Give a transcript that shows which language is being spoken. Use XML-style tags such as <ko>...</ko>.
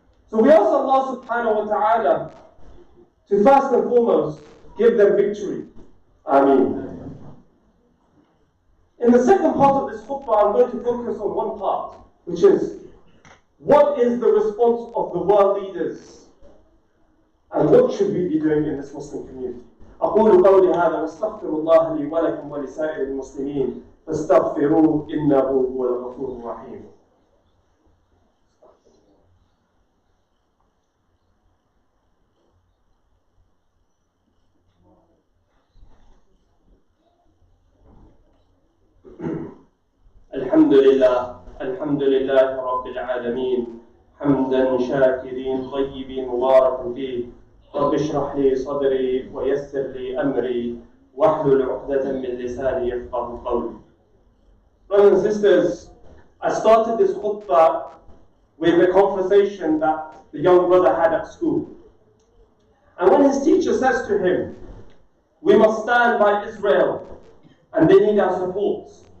<en>So we ask Allah subhanahu wa ta'ala to first and foremost give them victory. Ameen. In the second part of this khutbah, I'm going to focus on one part, which is what is the response of the world leaders and what should we be doing in this Muslim community.</en> <ar>أقول قولي هذا واستغفر الله لي ولكم ولسائر المسلمين فاستغفروه إنه هو الغفور الرحيم. الحمد لله رب العالمين حمدا شاكرين طيبين مبارك فيه رب اشرح لي صدري ويسر لي أمري واحلل عقدة من لساني يفقهوا قولي.</ar> <en>Brothers and sisters, I started this khutbah with a conversation that the young brother had at school. And when his teacher says to him, we must stand by Israel and they need our support.</en>